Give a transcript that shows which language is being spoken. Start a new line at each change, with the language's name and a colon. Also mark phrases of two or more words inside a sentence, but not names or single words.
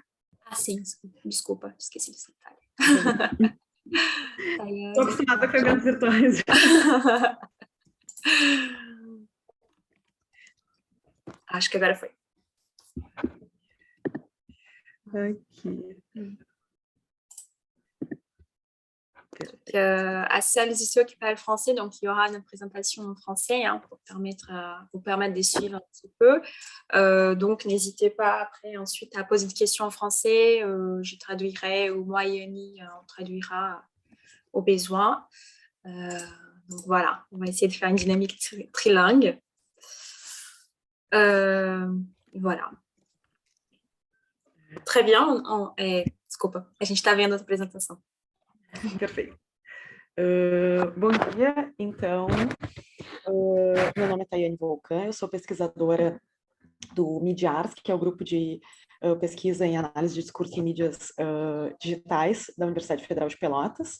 Portuguese: Sim, desculpa, esqueci desse detalhe. Estou acostumada com eventos virtuais. Acho que agora foi. Aqui.
French: Salles et ceux qui parlent français, donc il y aura une présentation en français pour vous permettre de suivre un petit peu. Donc n'hésitez pas après ensuite à poser des questions en français, je traduirai ou moi et Annie on traduira au besoin. Donc voilà, on va essayer de faire une dynamique trilingue. Voilà. Très bien,
Portuguese: desculpa, a gente está vendo a apresentação. Perfeito. Bom dia, então, meu nome é Tayane Volcão, eu sou pesquisadora do MIDIARS, que é o grupo de pesquisa em análise de discurso em mídias digitais da Universidade Federal de Pelotas.